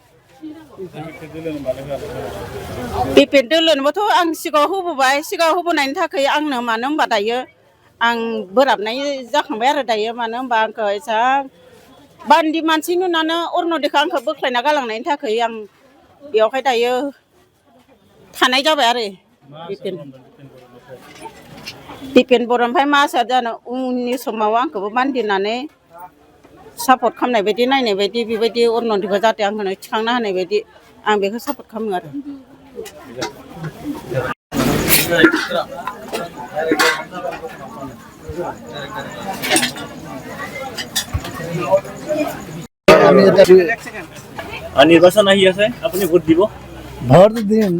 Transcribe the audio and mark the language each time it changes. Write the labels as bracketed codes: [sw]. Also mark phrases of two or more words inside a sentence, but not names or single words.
[brx] दिपेन दोलोनोबोथ' आं सिगाङाव होबोनायनि थाखाय आंनो मानो होनबा दायो आं बोराबनाय जाखांबाय आरो दायो मानो होनबा आंखौ एसा बान्दि मानसि नुनानै अरुनदयखौ आंखौ बोख्लायना गालांनायनि थाखाय आं बेयावहाय दायो थानाय जाबाय आरो दिपेन बर' ओमफ्राय मा जानो उननि समाव आंखौबो बान्दिनानै सापर्ट खालामनाय बायदि नायनाय बायदि बेबायदि अरुनदयखौ जाहाथे आंखौनो थिखांना होनाय बायदि आं बेखौ सापर्ट खालामो आरो [as] নিৰ্বাচন আহি আছে আপুনি ভোট দিব ভোট দিম